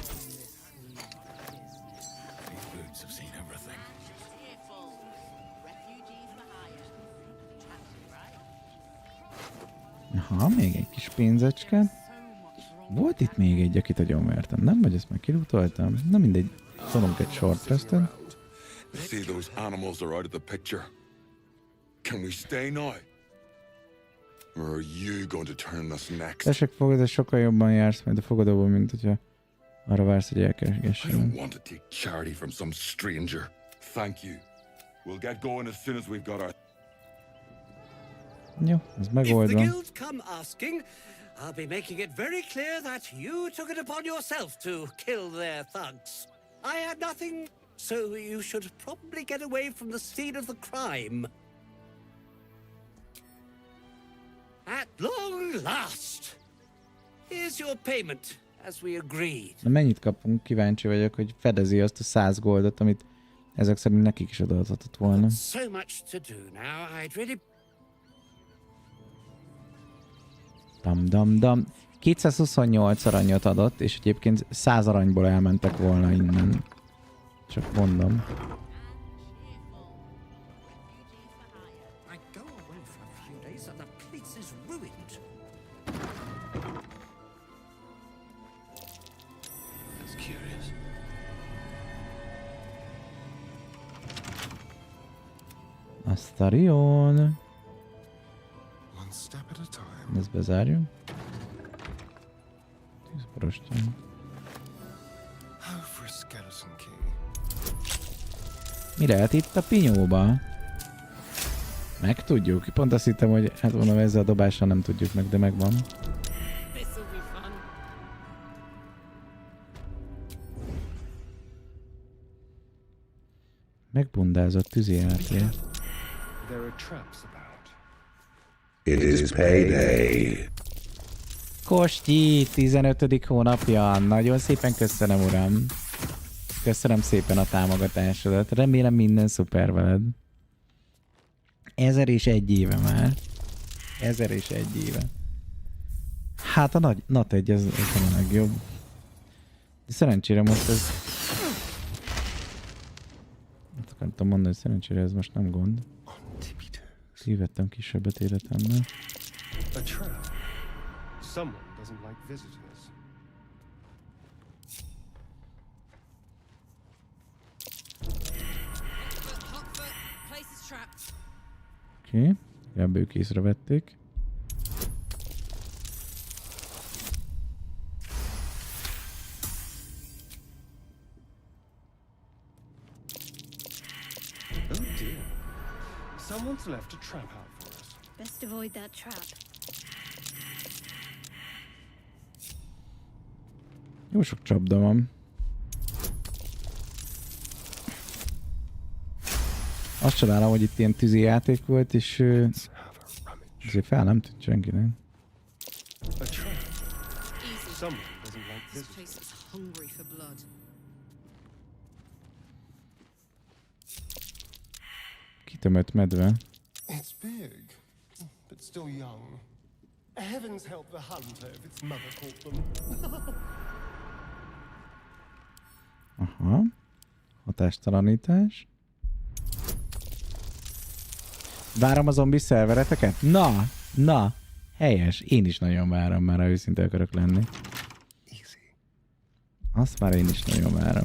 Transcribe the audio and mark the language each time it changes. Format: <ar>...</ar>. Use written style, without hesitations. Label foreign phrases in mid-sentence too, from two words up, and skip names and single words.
<hu>Aha, még egy kis pénzecske. Volt itt még egy, akit agyonvertem, nem? Vagy ezt már kilutoltam? Na mindegy, tolunk egy</hu> <en>short restet. See, those animals are out of the picture. Can we stay now? Or are you going to turn us next?</en> <hu>Tessék, fogadás, sokkal jobban jársz majd a fogadóban, mint hogyha arra vársz, hogy</hu> <en>I</en> <hu>elkergessen.</hu> <en>don't want to take charity from some stranger. Thank you. We'll get going as soon as we've got our...</en> <hu>Jó, ez</hu> <en>If the</en> <hu>megoldva.</hu> <en>guild come asking, I'll be making it very clear that you took it upon yourself to kill their thugs. I had nothing, so you should probably get away from the scene of the crime. At long last! Here's your payment, as we agreed.</en> <hu>Na mennyit kapunk? Kíváncsi vagyok, hogy fedezi azt a 100 goldot, amit ezek szerint nekik is odaadhatott volna.</hu> <en>So much to do now, I'd really... Dam.</en> <hu>228 aranyat adott, és egyébként 100 aranyból elmentek volna innen. Csak mondom.</hu> <en>I go away for a few days and the place is ruined. That's curious.</en> <hu>Asztarion.</hu> <en>One step at a time.</en> <hu>Ezt bezárjuk. 10 porostyan.</hu> <en>Oh, for a skeleton key.</en> <hu>Mi lehet itt a pinyóba? Megtudjuk. Pont azt hittem, hogy hát mondom, ezzel a dobással nem tudjuk meg, de megvan. Megbundázott tűzijáték.</hu> <en>There are traps about. It is payday.</en> <hu>Kosti, 15. hónapja. Nagyon szépen köszönöm, uram. Köszönöm szépen a támogatásodat. Remélem minden szuper veled. 1001 éve már. 1001 éve. Hát a nagy NAT 1 ez a legjobb. De szerencsére most ez... akartam mondani, hogy szerencsére ez most nem gond. Kivettem kisebbet életemben.</hu> <en>A trap. Someone doesn't like visitors.</en> <hu>Oké, legalább ők észrevették.</hu> <en>Oh dear. Someone's left a trap out for us. Best avoid that trap.</en> <hu>Jó sok csapda van. Azt csodálom, hogy itt ilyen tűzi játék volt, és azért fel nem tűnt senkinek. Kitömött medve.</hu> <en>It's big, but still young. Heavens help the hunter if its mother caught them. Aha.</en> <hu>Hatástalanítás. Várom a zombi szervereteket? Na, helyes. Én is nagyon várom, már ha őszinte akarok lenni. Azt már én is nagyon várom.</hu>